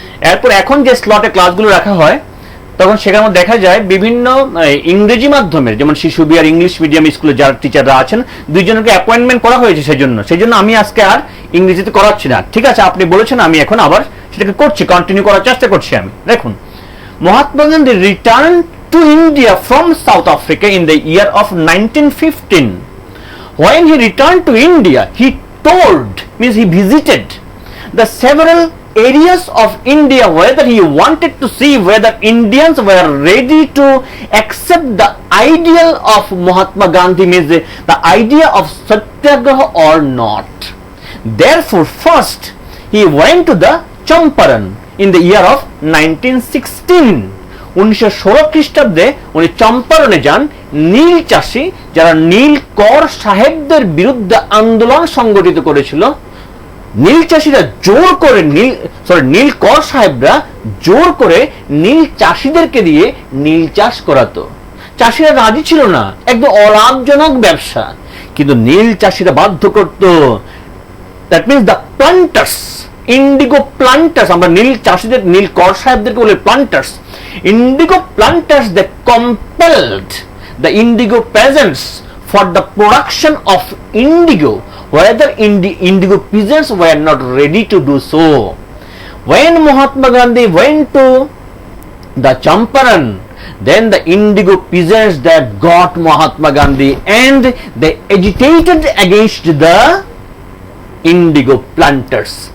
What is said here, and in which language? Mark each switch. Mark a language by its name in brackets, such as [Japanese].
[Bangla] এরপর এখন যে স্লটে ক্লাসগুলো রাখা হয় তখন সেখানে দেখা যায় বিভিন্ন ইংরেজি মাধ্যমের, যেমন শিশু বিহার ইংলিশ মিডিয়াম স্কুলে যারা টিচাররা আছেন, দুইজনকে অ্যাপয়েন্টমেন্ট করা হয়েছে। সেজন্য আমি আজকে আর ইংরেজিতে করাচ্ছি না। ঠিক আছে, আপনি বলেছেন, আমি এখন আবার সেটাকে করছি, কন্টিনিউ করার চেষ্টা করছি আমি। [English] দেখুন, Mahatma Gandhi returned to India from South Africa in the year of 1915. When he returned to India, he means he visited the several areas of India whether he wanted to see whether Indians were ready to accept the ideal of Mahatma Gandhi, means the idea of Satyagraha or not. Therefore, first he went to the Champaran in the year of 1916. [Bangla] 1916 খ্রিস্টাব্দে উনি চম্পারণে যান। নীল চাষি যারা নীল কর সাহেবদের বিরুদ্ধে আন্দোলন সংগঠিত করেছিল, নীল চাষিরা জোর করে নীল কর সাহেবরা জোর করে নীল চাষিদেরকে দিয়ে নীল চাষ করাতো। চাষিরা রাজি ছিল না, একদম অলাভজনক ব্যবসা, কিন্তু নীল চাষিরা বাধ্য করত। [English] that means the planters, indigo planters, [Bangla] আমরা নীল চাষিদের, নীল কর সাহেবদেরকে বলে planters. [English] Indigo planters, they compelled the indigo peasants for the production of indigo, whether indigo peasants were not ready to do so. When Mahatma Gandhi went to the Champaran, then the indigo peasants that got Mahatma Gandhi and they agitated against the indigo planters.